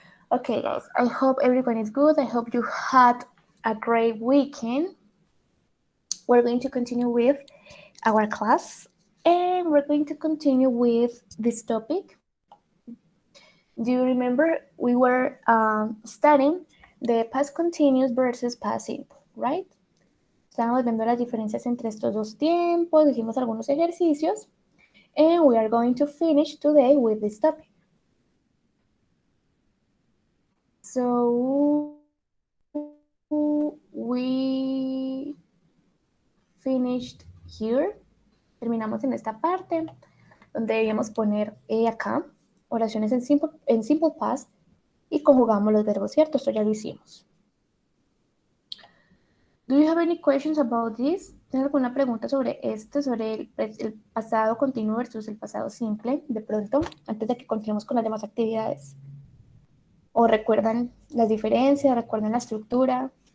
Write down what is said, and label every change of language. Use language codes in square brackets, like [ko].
[en] Okay, guys, I hope everyone is good. I hope you had a great weekend. We're going to continue with our class and we're going to continue with this topic. Do you remember we were studying the past continuous versus past simple, right? [es] Estábamos viendo las diferencias entre estos dos tiempos, hicimos algunos ejercicios, [en] and we are going to finish today with this topic. So we finished here. [es] Terminamos en esta parte donde debíamos poner acá oraciones en simple past y conjugamos los verbos, ¿cierto? Esto ya lo hicimos. [en] Do you have any questions about this? [es] ¿Tienes alguna pregunta sobre esto, sobre el pasado continuo versus el pasado simple, de pronto, antes de que continuemos con las demás actividades? ¿O recuerdan las diferencias, recuerdan la estructura?